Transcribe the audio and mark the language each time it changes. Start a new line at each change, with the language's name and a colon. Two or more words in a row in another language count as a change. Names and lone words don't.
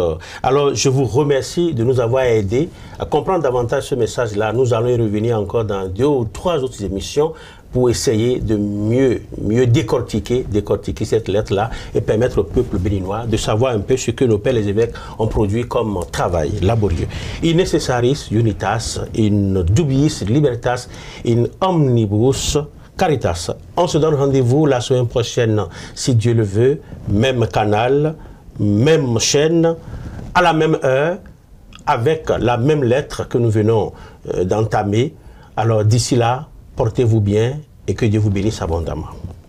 French: Alors, je vous remercie de nous avoir aidés à comprendre davantage ce message-là. Nous allons y revenir encore dans 2 ou 3 autres émissions pour essayer de mieux décortiquer cette lettre-là et permettre au peuple béninois de savoir un peu ce que nos pères les évêques ont produit comme travail laborieux.
Latin: In necessaris unitas, in dubiis libertas, in omnibus caritas.
French: On se donne rendez-vous la semaine prochaine, si Dieu le veut, même canal, même chaîne, à la même heure, avec la même lettre que nous venons d'entamer. Alors d'ici là, portez-vous bien et que Dieu vous bénisse abondamment.